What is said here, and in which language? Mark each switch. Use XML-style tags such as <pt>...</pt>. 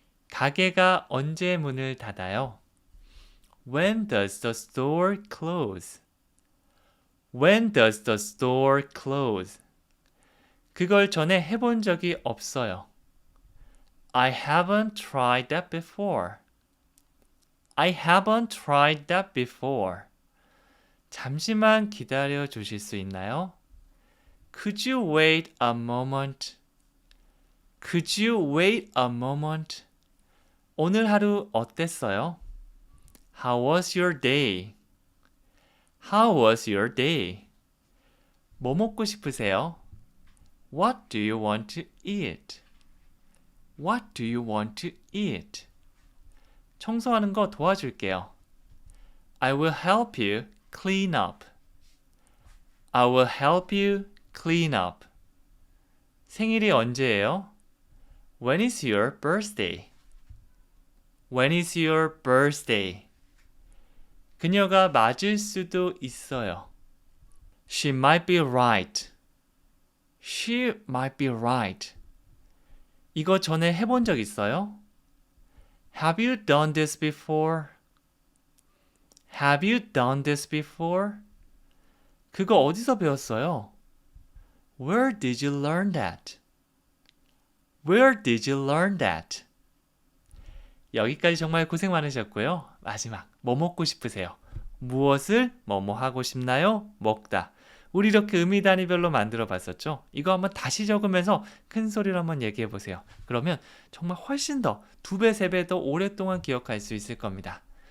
<ko>가게가 언제 문을 닫아요?</ko> <en>When does the store close? When does the store close?</en> <ko>그걸 전에 해본 적이 없어요.</ko> <en>I haven't tried that before. I haven't tried that before.</en> <ko>잠시만 기다려 주실 수 있나요?</ko> <en>Could you wait a moment? Could you wait a moment?</en> <ko>오늘 하루 어땠어요?</ko> <en>How was your day? How was your day?</en> <ko>뭐 먹고 싶으세요?</ko> <en>What do you want to eat? What do you want to eat?</en> <ko>청소하는 거 도와줄게요.</ko> <en>I will help you clean up. I will help you clean up.</en> <ko>생일이 언제예요?</ko> <en>When is your birthday? When is your birthday?</en> <ko>그녀가 맞을 수도 있어요.</ko> <en>She might be right. She might be right.</en> <ko>이거 전에 해본 적 있어요?</ko> <en>Have you done this before? Have you done this before?</en> <ko>그거 어디서 배웠어요?</ko> <en>Where did you learn that? Where did you learn that?</en> <ko>여기까지 정말 고생 많으셨고요. 마지막, 뭐 먹고 싶으세요? 무엇을 뭐뭐 하고 싶나요? 먹다. 우리 이렇게 의미 단위별로 만들어 봤었죠? 이거 한번 다시 적으면서 큰 소리로 한번 얘기해 보세요. 그러면 정말 훨씬 더 2배, 3배 더 오랫동안 기억할 수 있을 겁니다.</ko>